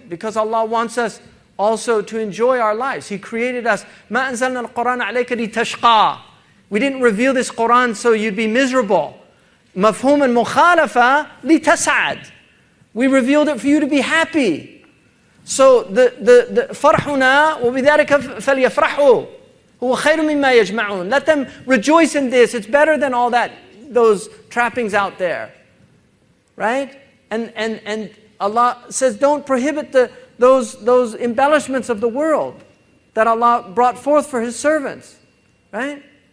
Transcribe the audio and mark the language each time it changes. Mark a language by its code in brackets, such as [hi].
[en] Because Allah wants us also to enjoy our lives. He created us. [ar] مَا أَنزَلْنَا الْقُرْآنَ عَلَيْكَ لِتَشْقَى. [en] We didn't reveal this Quran so you'd be miserable. [ar] مَفْهُومًا مُخَالَفًا لِتَسْعَدْ. [en] We revealed it for you to be happy. So the [ar] فرحنا وبذلك فليفرحوا هو خير مما يجمعون. [en] Let them rejoice in this. It's better than all that, those trappings out there. Right? And Allah says, don't prohibit those embellishments of the world that Allah brought forth for His servants, right?